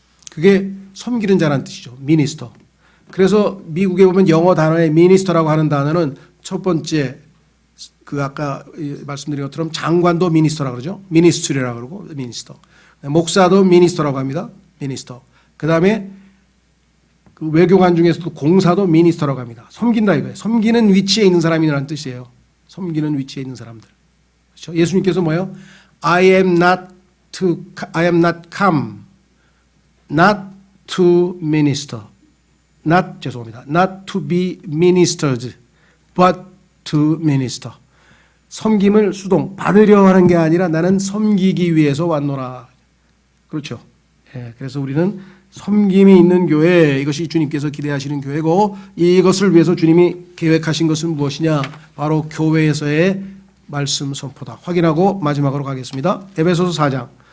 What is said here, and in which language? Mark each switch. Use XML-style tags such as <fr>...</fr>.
<ko>그게 섬기는 자라는 뜻이죠. 미니스터. 그래서 미국에 보면 영어 단어에 미니스터라고 하는 단어는 첫 번째 그 아까 말씀드린 것처럼 장관도 미니스터라고 그러죠. 미니스트리라고 그러고 미니스터. 목사도 미니스터라고 합니다. 미니스터. 그다음에 그 외교관 중에서도 공사도 미니스터라고 합니다. 섬긴다 이거예요. 섬기는 위치에 있는 사람이라는 뜻이에요. 섬기는 위치에 있는 사람들. 그렇죠? 예수님께서 뭐예요?</ko> <en>I am not come, not to minister. Not to be ministered, but to minister.</en> <ko>섬김을 받으려 하는 게 아니라 나는 섬기기 위해서 왔노라. 그렇죠? 예, 그래서 우리는 섬김이 있는 교회, 이것이 주님께서 기대하시는 교회고 이것을 위해서 주님이 계획하신 것은 무엇이냐? 바로 교회에서의 말씀 선포다. 확인하고 마지막으로 가겠습니다. 에베소서 4장.</ko>